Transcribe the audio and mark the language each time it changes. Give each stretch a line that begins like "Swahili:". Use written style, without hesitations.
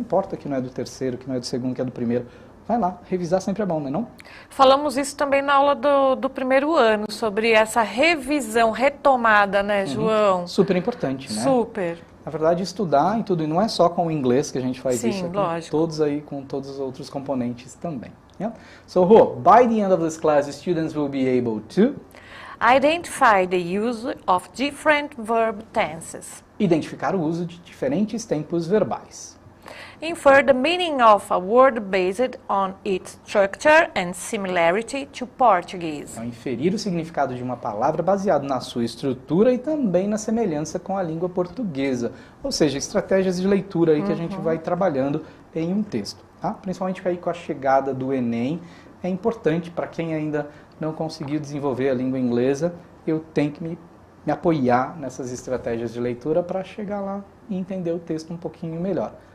Portuguese: Não importa que não é do terceiro, que não é do segundo, que é do primeiro. Vai lá, revisar sempre é bom, não é não? Falamos isso também na aula do primeiro ano, sobre essa revisão, retomada, né, João? Super importante, né? Super. Na verdade, estudar e tudo, e não é só com o inglês que a gente faz Sim, isso, é com lógico. todos aí, com todos os outros componentes também.
English: Yeah? So, Rô, by the end of this class, students will be able to Identify the use of different verb tenses.
Portuguese: identificar o uso de diferentes tempos verbais.
English: Infer the meaning of a word based on its structure and similarity to Portuguese.
Portuguese: Então, inferir o significado de uma palavra baseado na sua estrutura e também na semelhança com a língua portuguesa. Ou seja, estratégias de leitura aí que a gente vai trabalhando em um texto. Tá? Principalmente aí com a chegada do Enem, é importante para quem ainda não conseguiu desenvolver a língua inglesa, eu tenho que me apoiar nessas estratégias de leitura para chegar lá e entender o texto um pouquinho melhor.